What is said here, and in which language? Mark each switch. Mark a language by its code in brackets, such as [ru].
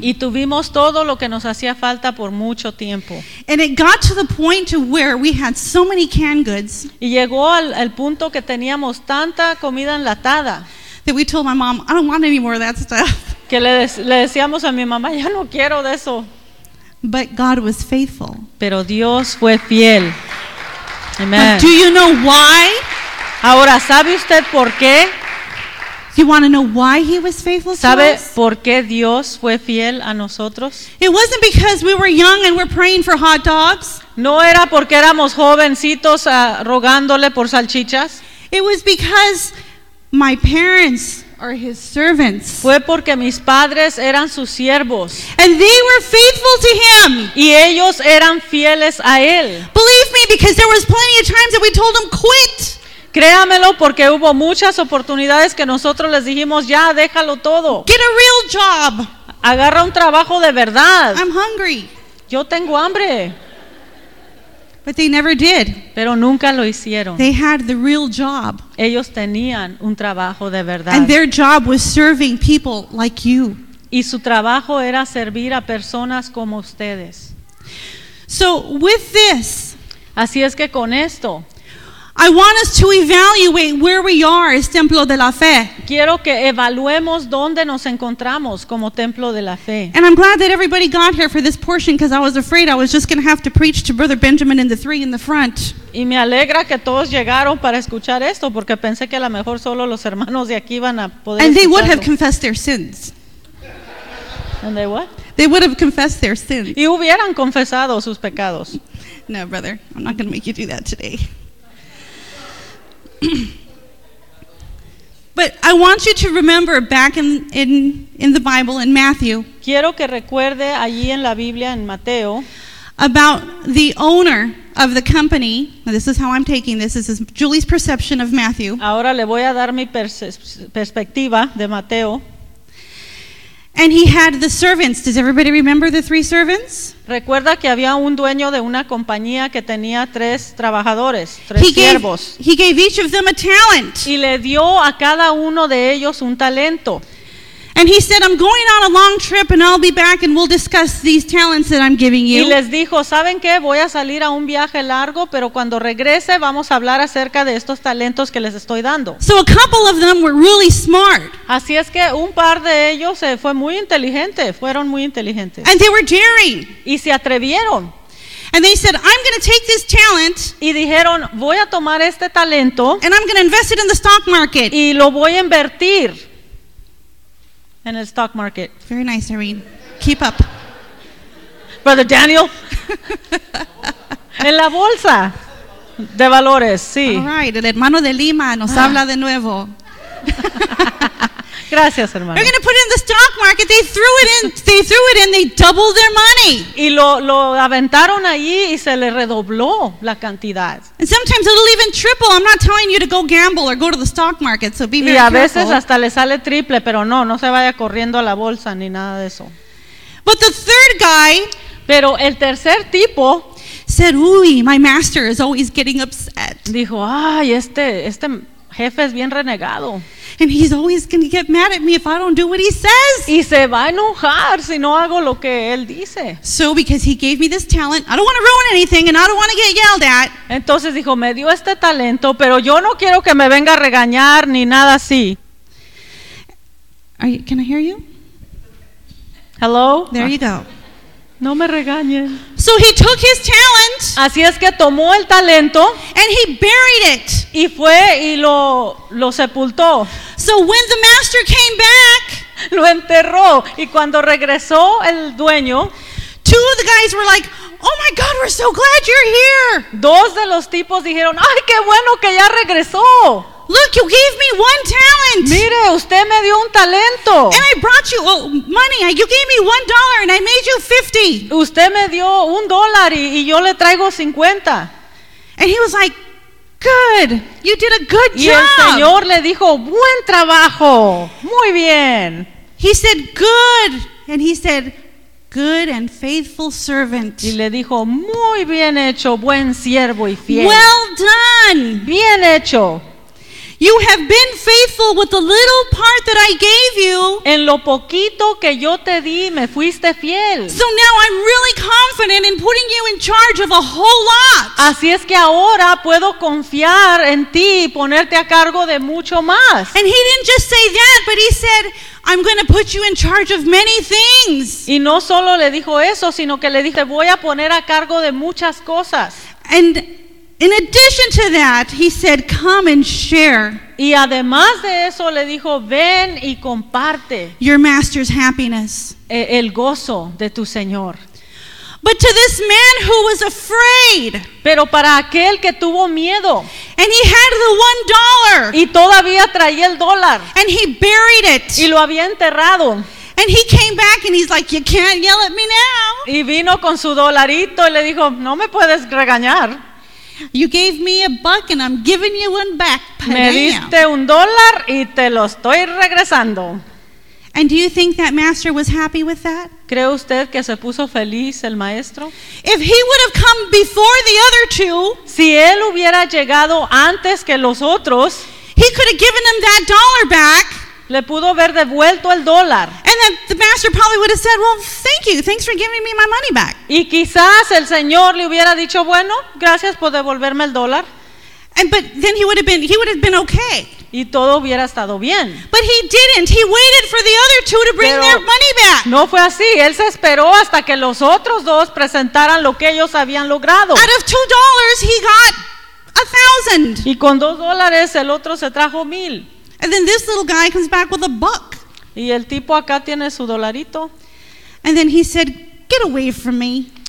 [es] Y tuvimos todo lo que nos hacía falta por mucho tiempo. [en] And it got to the point to where we had so many canned goods. [es] Y llegó al punto que teníamos tanta comida enlatada. [en] That we told my mom, I don't want any more of that stuff. [es] Que le decíamos a mi mamá, ya no quiero de eso. [en] But God was faithful. [es] Pero Dios fue fiel. Amen. [en] But do you know why? [es] Ahora, ¿sabe usted por qué? [en] Do you want to know why he was faithful to us? [es] ¿Sabe por qué Dios fue fiel a nosotros? [en] It wasn't because we were young and we're praying for hot dogs. [es] No era porque éramos jovencitos rogándole por salchichas. [en] It was because my parents are his servants. [es] Fue porque mis padres eran sus siervos. [en] And they were faithful to him. [es] Y ellos eran fieles a él. [en] Believe me, because there was plenty of times that we told him, quit. [es] Créamelo, porque hubo muchas oportunidades que nosotros les dijimos, ya, déjalo todo. [en] Get a real job. [es] Agarra un trabajo de verdad. [en] I'm hungry. [es] Yo tengo hambre. [en] But they never did. [es] Pero nunca lo hicieron. [en] They had the real job. [es] Ellos tenían un trabajo de verdad. [en] And their job was serving people like you. [es] Y su trabajo era servir a personas como ustedes. [en] So with this, [es] así es que con esto, [en] I want us to evaluate where we are as Templo de la Fe. [es] Quiero que evaluemos dónde nos encontramos como Templo de la Fe. [en] And I'm glad that everybody got here for this portion because I was afraid I was just going to have to preach to Brother Benjamin and the three in the front. [es] Y me alegra que todos llegaron para escuchar esto porque pensé que a lo mejor solo los hermanos de aquí iban a poder escucharlo. [en] And they would have confessed their sins. And they what? They would have confessed their sins. [es] Y hubieran confesado sus pecados. [en] No, brother, I'm not going to make you do that today. But I want you to remember back in the Bible in Matthew. [es] Quiero que recuerde allí en la Biblia en Mateo [en] about the owner of the company. Now, this is how I'm taking this. This is Julie's perception of Matthew. [es] Ahora le voy a dar mi perspectiva de Mateo. [en] And he had the servants. Does everybody remember the three servants? [es] Recuerda que había un dueño de una compañía que tenía tres trabajadores, tres siervos. [en] He gave each of them a talent. [es] Y le dio a cada uno de ellos un talento. [en] And he said, I'm going on a long trip and I'll be back and we'll discuss these talents that I'm giving you. [es] Y les dijo, ¿saben qué? Voy a salir a un viaje largo, pero cuando regrese vamos a hablar acerca de estos talentos que les estoy dando. [en] So a couple of them were really smart. [es] Así es que un par de ellos fue muy inteligente, fueron muy inteligentes. [en] And they were daring. [es] Y se atrevieron. [en] And they said, I'm going to take this talent. [es] Y dijeron, voy a tomar este talento. [en] And I'm going to invest it in the stock market. [es] Y lo voy a invertir. [en] In the stock market. Very nice, Irene. Keep up. Brother Daniel. [es] En la bolsa de valores, sí. [en] All right, [es] el hermano de Lima nos habla de nuevo. Gracias, hermano. [en] They're going to put it in the stock market. They threw it in. They doubled their money. [es] Y lo aventaron allí y se le redobló la cantidad. [en] And sometimes it'll even triple. I'm not telling you to go gamble or go to the stock market, so be very careful. [es] Y a veces hasta le sale triple, pero no se vaya corriendo a la bolsa ni nada de eso. [en] But the third guy. [es] Pero el tercer tipo. [en] Said, uy, my master is always getting upset. [es] Dijo, ay, este jefe es bien renegado. [en] And he's always going to get mad at me if I don't do what he says. [es] Y se va a enojar si no hago lo que él dice. [en] So because he gave me this talent, I don't want to ruin anything and I don't want to get yelled at. [es] Entonces dijo, me dio este talento, pero yo no quiero que me venga a regañar ni nada así. [en] Can I hear you? Hello? There you go. [es] No me regañen. [en] So he took his talent. [es] Así es que tomó el talento. [en] And he buried it. [es] Y fue y lo sepultó. [en] So when the master came back, [es] lo enterró. Y cuando regresó el dueño, [en] two of the guys were like, "Oh my God, we're so glad you're here." [es] Dos de los tipos dijeron, "Ay, qué bueno que ya regresó." [en] Look, you gave me one talent. [es] Mire, usted me dio un talento. [en] And I brought you money. You gave me $1 and I made you 50. [es] Usted me dio un dólar y yo le traigo 50. [en] And he was like, "Good. You did a good [es] job." Y el señor le dijo, "Buen trabajo. Muy bien." [en] He said, "Good." And he said, "Good and faithful servant." [es] Y le dijo, "Muy bien hecho, buen siervo y fiel." [en] Well done. [es] Bien hecho. [en] You have been faithful with the little part that I gave you. [es] En lo poquito que yo te di, me fuiste fiel. [en] So now I'm really confident in putting you in charge of a whole lot. [es] Así es que ahora puedo confiar en ti y ponerte a cargo de mucho más. [en] And he didn't just say that, but he said, "I'm going to put you in charge of many things." [es] Y no solo le dijo eso, sino que le dijo, "Te voy a poner a cargo de muchas cosas." [en] And in addition to that, he said, "Come and share." [es] Y además de eso, le dijo, "Ven y comparte." [en] Your master's happiness. [es] El gozo de tu señor. [en] But to this man who was afraid. [es] Pero para aquel que tuvo miedo. [en] And he had the $1. [es] Y todavía traía el dólar. [en] And he buried it. [es] Y lo había enterrado. [en] And he came back and he's like, "You can't yell at me now." [es] Y vino con su dolarito y le dijo, "No me puedes regañar." [en] You gave me a buck and I'm giving you one back. Panam. [es] Me diste un dólar y te lo estoy regresando. [en] And do you think that master was happy with that? [es] ¿Cree usted que se puso feliz el maestro? [en] If he would have come before the other two, [es] si él hubiera llegado antes que los otros, [en] he could have given them that dollar back. [es] Le pudo haber devuelto el dólar. [en] And then the master probably would have said, "Well, thank you. Thanks for giving me my money back." [es] Y quizás el señor le hubiera dicho, "Bueno, gracias por devolverme el dólar." [en] And but then he would have been okay. [es] Y todo hubiera estado bien. [en] But he didn't. He waited for the other two to bring [es] Pero [en] their money back. [es] No fue así. Él se esperó hasta que los otros dos presentaran lo que ellos habían logrado. [en] Out of $2, he got 1,000. [es] Y con $2 el otro se trajo 1,000. [en] And then this little guy comes back with a buck. [es] Y el tipo acá tiene su dolarito. [en] And then he said, "Get away from me."